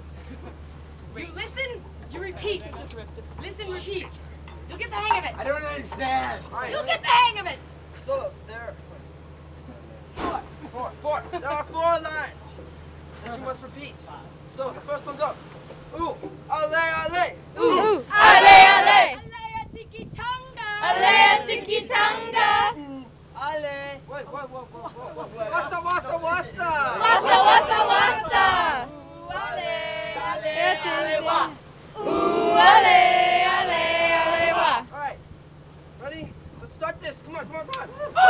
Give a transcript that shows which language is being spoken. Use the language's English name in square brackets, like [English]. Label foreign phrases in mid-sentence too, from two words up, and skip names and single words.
[English] You listen, you repeat. Listen, repeat. You'll get the hang of it. I don't understand. You'll get the hang of it. So, there are four. There are 4 lines that you must repeat. So, the first one goes, ooh, ale, ale. Ooh, ale, ale. Alea tiki tanga. Alea tiki tanga. Ooh, ale. Wait. Wassa, wassa, wassa. Wassa, wassa, wassa. Ooh, ale, ale, Yes, ale, yes, wa. Ooh, ale, ale, ale, wa. All right. Ready? Let's start this. Come on.